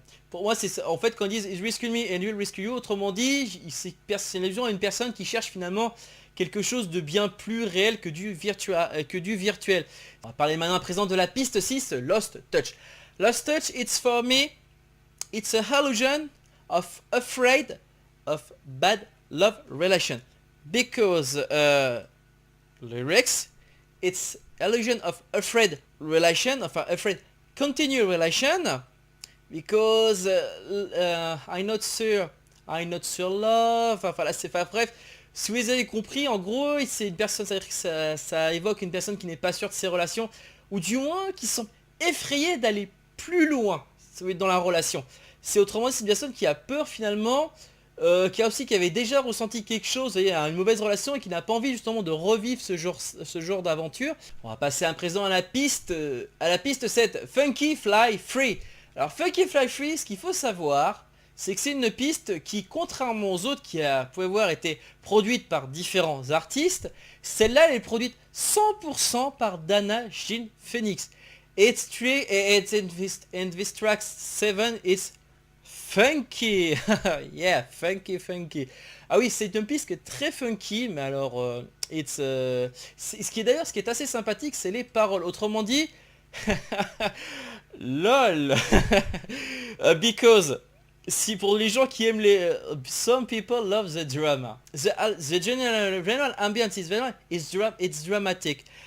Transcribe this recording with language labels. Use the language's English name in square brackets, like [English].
[French] Pour moi, c'est en fait quand ils disent [English] He's rescue me and you'll rescue you. [French] Autrement dit, c'est une allusion à une personne qui cherche finalement quelque chose de bien plus réel que du virtuel. On va parler maintenant à présent de la piste 6, Lost Touch. [English] Lost Touch, it's for me, it's a illusion of afraid of bad love relation. Because lyrics, it's illusion of afraid relation, of afraid continue relation. Because I'm not sure love. [French] Enfin là c'est pas bref. Si vous avez compris, en gros, c'est une personne, ça évoque une personne qui n'est pas sûre de ses relations, ou du moins qui sont effrayés d'aller plus loin dans la relation. C'est autrement dit, c'est une personne qui a peur finalement, qui avait déjà ressenti quelque chose, vous voyez, une mauvaise relation et qui n'a pas envie justement de revivre ce genre d'aventure. On va passer à présent à la piste 7, Funky Fly Free. Alors Funky Fly Free, ce qu'il faut savoir, c'est que c'est une piste qui, contrairement aux autres qui, vous pouvez voir, été produite par différents artistes, celle-là, elle est produite 100% par Dana Jean Phoenix. [English] It's true, and this track 7, it's funky. Yeah, funky. [French] Ah oui, c'est une piste qui est très funky, mais alors, ce qui est assez sympathique, c'est les paroles. Autrement dit, lol, [English] because... [French] Si pour les gens qui aiment les... [English] some people love the drama. The general ambience it's dramatic.